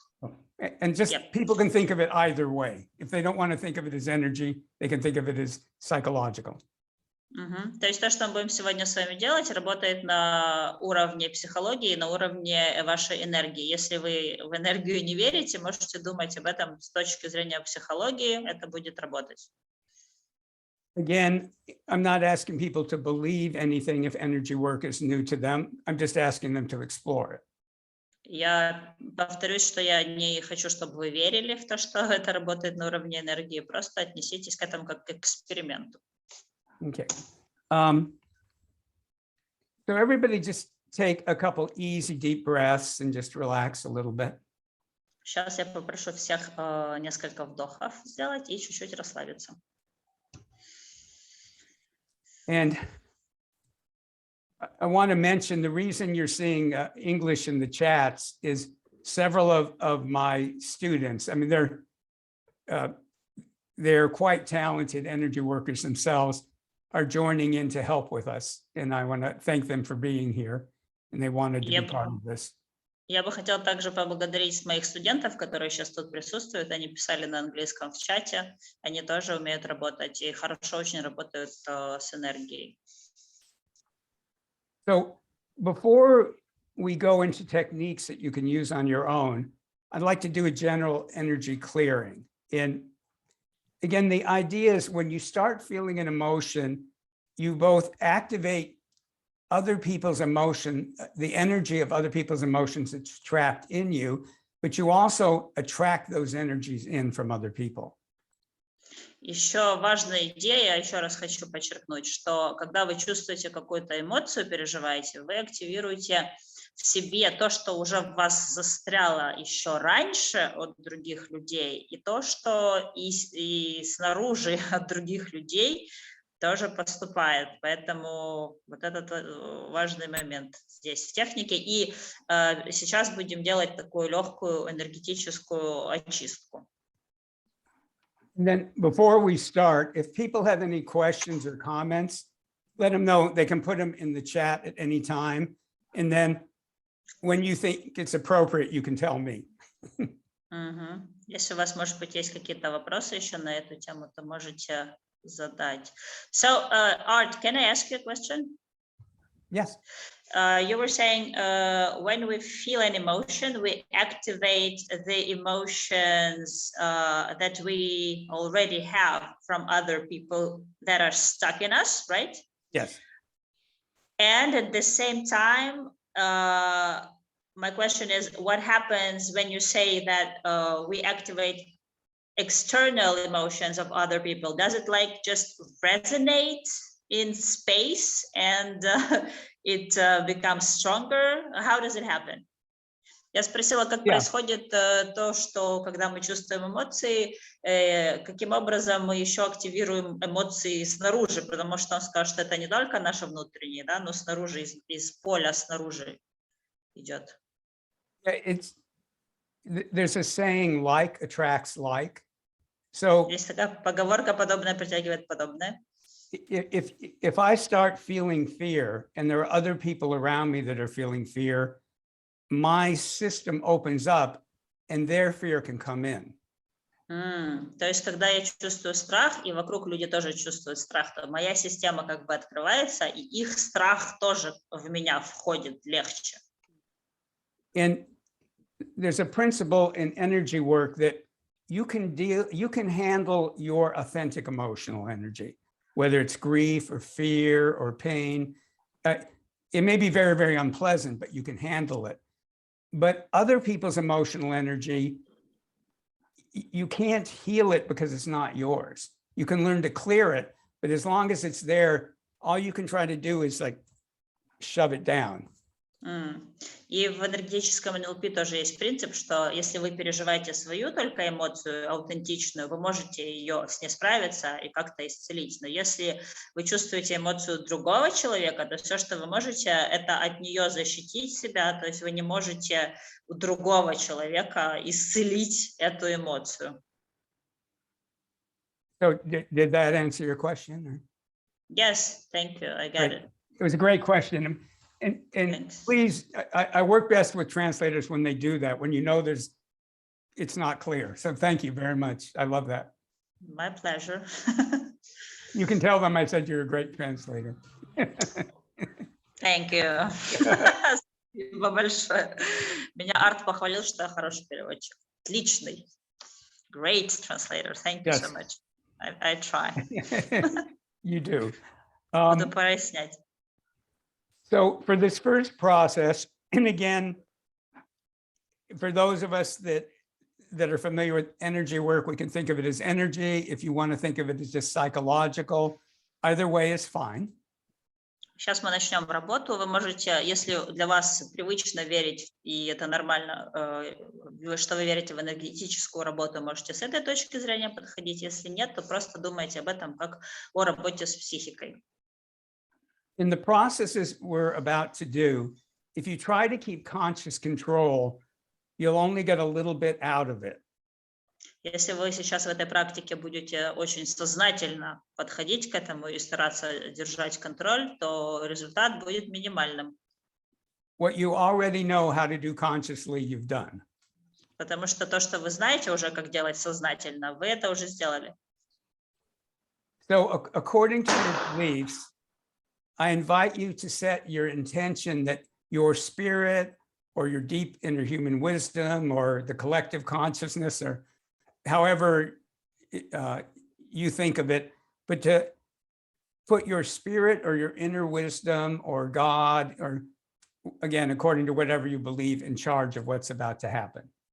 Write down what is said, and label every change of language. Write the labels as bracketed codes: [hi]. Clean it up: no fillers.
[ru] делать, [en] it, and just Yep. people can think of it either way. If they don't want to think of it as energy, they can think of it as psychological. [ru] То есть то, что мы будем сегодня с вами делать, работает на уровне психологии, на уровне вашей энергии. Если вы в энергию не верите, можете думать об этом с точки зрения психологии, это будет работать. [en] Again, I'm not asking people to believe anything if energy work is new to them. I'm just asking them to explore it. [ru] Я повторюсь, что я не хочу, чтобы вы верили в то, что это работает на уровне энергии. Просто отнеситесь к этому как к эксперименту. [en] Okay. So everybody just take a couple easy deep breaths and just relax a little bit. [ru] Сейчас я попрошу всех несколько вдохов сделать и чуть-чуть расслабиться. [en] And I want to mention the reason you're seeing English in the chats is several of my students. I mean, they're quite talented energy workers themselves, are joining in to help with us. And I want to thank them for being here. And they wanted to be part of this. [ru] Я бы хотела также поблагодарить моих студентов, которые сейчас тут присутствуют. Они писали на английском в чате. Они тоже умеют работать и хорошо очень работают с энергией. [en] So before we go into techniques that you can use on your own, I'd like to do a general energy clearing. And again, the idea is when you start feeling an emotion, you both activate other people's emotion, the energy of other people's emotions that's trapped in you, but you also attract those energies in from other people. [ru] Еще важная идея, еще раз хочу подчеркнуть, что когда вы чувствуете какую-то эмоцию, переживаете, вы активируете в себе то, что уже в вас застряло еще раньше от других людей, и то, что и снаружи от других людей тоже поступает. Поэтому вот этот важный момент здесь в технике. И сейчас будем делать такую легкую энергетическую очистку. [en] And then before we start, if people have any questions or comments, let them know. They can put them in the chat at any time. And then when you think it's appropriate, you can tell me. [ru] Если у вас, может быть, есть какие-то вопросы еще на эту тему, то можете задать. [en] So, Art, can I ask you a question? Yes. You were saying when we feel an emotion, we activate the emotions that we already have from other people that are stuck in us, right? Yes. And at the same time, my question is, what happens when you say that we activate external emotions of other people? Does it like just resonate in space and it becomes stronger? How does it happen? [ru] Я спросила, как происходит то, что когда мы чувствуем эмоции, каким образом мы еще активируем эмоции снаружи, потому что он сказал, что это не только наши внутренние, да, но снаружи, из поля снаружи идет. [en] There's a saying, like attracts like. So [ru] есть такая поговорка, подобное притягивает подобное. [en] If I start feeling fear and there are other people around me that are feeling fear, my system opens up and their fear can come in. [ru] То есть, когда я чувствую страх, и вокруг люди тоже чувствуют страх, то моя система как бы открывается, и их страх тоже в меня входит легче. [en] And there's a principle in energy work that you can handle your authentic emotional energy, whether it's grief or fear or pain. It may be very, very unpleasant, but you can handle it. But other people's emotional energy, you can't heal it because it's not yours. You can learn to clear it, but as long as it's there, all you can try to do is like shove it down. [ru] И в энергетическом НЛП тоже есть принцип, что если вы переживаете свою только эмоцию аутентичную, вы можете ее с ней справиться и как-то исцелить. Но если вы чувствуете эмоцию другого человека, то все, что вы можете, это от нее защитить себя, то есть вы не можете у другого человека исцелить эту эмоцию. [en] So did that answer your question? Or? Yes, thank you, I got it. It was a great question. And Thanks. please, I work best with translators when they do that, when you know it's not clear. So thank you very much. I love that. My pleasure. You can tell them I said you're a great translator. Thank you. [ru] Спасибо большое. Меня Арт похвалил, что я хороший переводчик. Отличный. [en] Great translator. Thank you so much. I try. You do. [ru] Буду прояснять. [en] So for this first process, and again, for those of us that are familiar with energy work, we can think of it as energy. If you want to think of it as just psychological, either way is fine. [ru] Сейчас мы начнем работу. Вы можете, если для вас привычно верить, и это нормально, что вы верите в энергетическую работу, можете с этой точки зрения подходить. Если нет, то просто думайте об этом как о работе с психикой. [en] In the processes we're about to do, if you try to keep conscious control, you'll only get a little bit out of it. [ru] Если вы сейчас в этой практике будете очень сознательно подходить к этому и стараться держать контроль, то результат будет минимальным. [en] What you already know how to do consciously, you've done. [ru] Потому что то, что вы знаете уже, как делать сознательно, вы это уже сделали. [en] So according to your beliefs, I invite you to set your intention that your spirit or your deep inner human wisdom or the collective consciousness or however you think of it, but to put your spirit or your inner wisdom or God, or again, according to whatever you believe, in charge of what's about to happen.